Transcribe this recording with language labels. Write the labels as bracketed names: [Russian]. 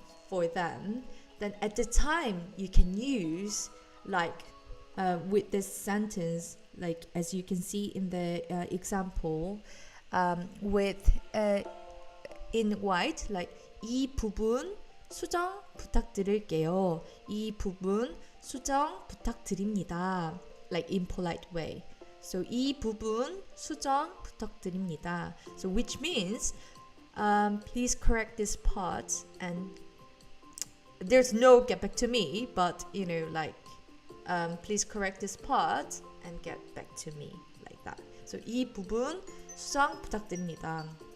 [English] for them, then at the time you can use like with this sentence, like as you can see in the example, with in white, like [Korean] 이 부분 수정 부탁드릴게요. 이 부분 수정 부탁드립니다. [English] Like in polite way. [Korean] So 이 부분 수정 부탁드립니다. [English] So which means please correct this part, and there's no get back to me, but you know, like please correct this part and get back to me, like that. [Korean] So 이 부분 수정 부탁드립니다.